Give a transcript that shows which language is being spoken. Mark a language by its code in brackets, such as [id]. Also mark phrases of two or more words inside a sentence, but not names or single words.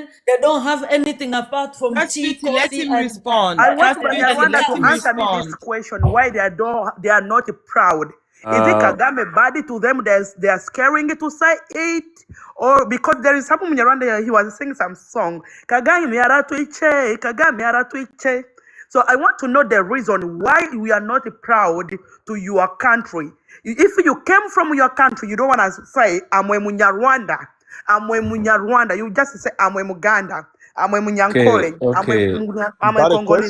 [en] They don't have anything apart from That's tea, Sweetie, let coffee, him and respond. I want Pastor Sweetie, Banyarwanda let to him answer me this respond. question: why they are not proud? Is it Kagame body to them? They are scaring to say it, or because there is some Munyarwanda he was singing some song. [rw] Kagame aratuiche, Kagame aratuiche. [en] So I want to know the reason why we are not proud to your country. If you came from your country, you don't want to say I'm a Munyarwanda. I'm a Munyarwanda. You just say I'm a Muganda. I'm a Okay, Munyankole. okay, I'm a That a Congolese.